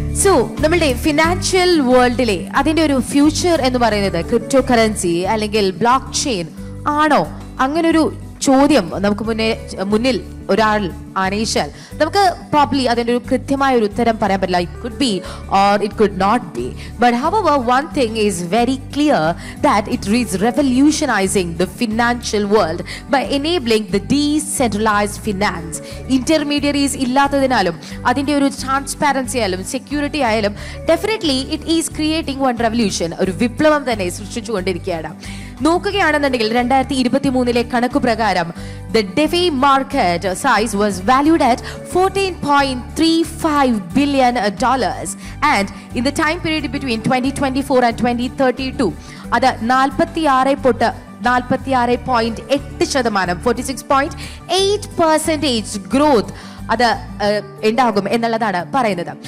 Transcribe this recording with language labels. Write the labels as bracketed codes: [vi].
[ml] So, നമ്മളുടെ financial വേൾഡിലെ അതിന്റെ ഒരു ഫ്യൂച്ചർ എന്ന് പറയുന്നത് ക്രിപ്റ്റോ കറൻസി അല്ലെങ്കിൽ ബ്ലോക്ക് ചെയിൻ ആണോ? അങ്ങനൊരു ചോദ്യം നമുക്ക് മുന്നിൽ ഒരാൾ ആനയിച്ചാൽ നമുക്ക് പ്രോബ്ലി അതിൻ്റെ ഒരു കൃത്യമായ ഒരു ഉത്തരം പറയാൻ പറ്റില്ല. [en] It could be or it could not be. But however, one thing is very clear that it is revolutionizing the financial world by enabling the decentralized finance. [ml] Intermediaries ഇല്ലാത്തതിനാലും അതിൻ്റെ ഒരു ട്രാൻസ്പാരൻസി ആയാലും സെക്യൂരിറ്റി ആയാലും [en] definitely it is creating one revolution, [ml] ഒരു വിപ്ലവം തന്നെ സൃഷ്ടിച്ചുകൊണ്ടിരിക്കുകയാണ്. നോക്കുകയാണെന്നുണ്ടെങ്കിൽ 2023 കണക്കു പ്രകാരം [en] the DeFi market size was valued at $14.35 billion, and in the time period between 2024 and 2032 [ml] അത് 46.8%, 46.8% ഗ്രോത്ത് അത് ഉണ്ടാകും എന്നുള്ളതാണ് പറയുന്നത്.